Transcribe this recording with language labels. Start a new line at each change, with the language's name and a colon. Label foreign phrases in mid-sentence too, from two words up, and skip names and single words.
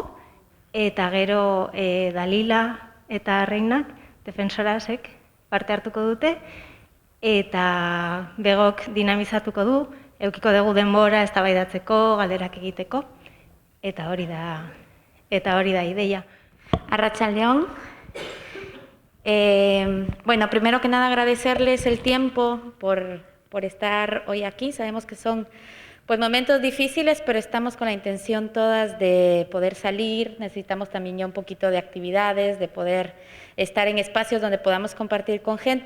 Basque: Eta gero Dalila eta Reinak Defensorasek parte hartuko dute. Eta begok dinamizatuko du, edukiko dugu denbora eztabaidatzeko, galderak egiteko, eta hori da ideia. Arratsaldeon.
Spanish: Bueno, primero que nada agradecerles el tiempo por estar hoy aquí. Sabemos que son pues momentos difíciles, pero estamos con la intención todas de poder salir. Necesitamos también ya un poquito de actividades, de poder estar en espacios donde podamos compartir con gente.